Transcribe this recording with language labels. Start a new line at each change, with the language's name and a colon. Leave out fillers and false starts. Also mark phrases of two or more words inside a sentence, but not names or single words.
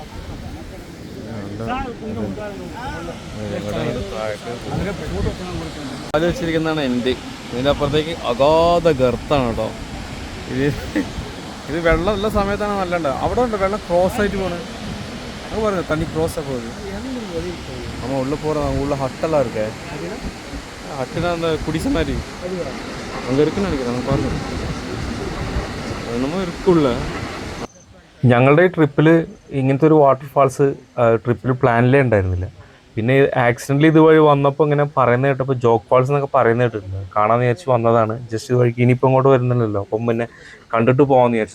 Malayalam: ആലോചിച്ചിരിക്കുന്നതാണ് എൻ്റെ. ഇതിൻ്റെ അപ്പുറത്തേക്ക് അഗാധ ഗർത്താണ് കേട്ടോ. ഇത് വെള്ളം ഉള്ള സമയത്താണ് നല്ല ഉണ്ടാവും. അവിടെ ഉണ്ട് വെള്ളം ക്രോസ് ആയിട്ട് പോകണത്. അത് പറഞ്ഞു തണ്ണി ക്രോസ് ആ പോകുന്നത്.
Tamil: நம்ம உள்ளே போகிறோம். அங்கே உள்ள ஹட்டெல்லாம் இருக்கு. ஹட்டுனா அந்த குடிசை மாதிரி அங்கே இருக்குன்னு நினைக்கிறேன். அங்கே பாருங்க
Malayalam: നമ്മൾ ഇരിക്കുള്ള. ഞങ്ങളുടെ ഈ ട്രിപ്പിൽ ഇങ്ങനത്തെ ഒരു വാട്ടർഫാൾസ് ട്രിപ്പിൽ പ്ലാനിലേ ഉണ്ടായിരുന്നില്ല. പിന്നെ ആക്സിഡൻ്റലി ഇതുവഴി വന്നപ്പോൾ ഇങ്ങനെ പറയുന്നത് കേട്ടപ്പോൾ ജോഗ് ഫാൾസ് എന്നൊക്കെ പറയുന്നത് കേട്ടിട്ടുണ്ട്. കാണാമെന്ന് വിചാരിച്ച് വന്നതാണ്. ജസ്റ്റ് ഇത് വഴിക്ക് ഇനിയിപ്പോൾ ഇങ്ങോട്ട് വരുന്നില്ലല്ലോ, അപ്പം പിന്നെ കണ്ടിട്ട് പോകാമെന്ന് വിചാരിച്ചു.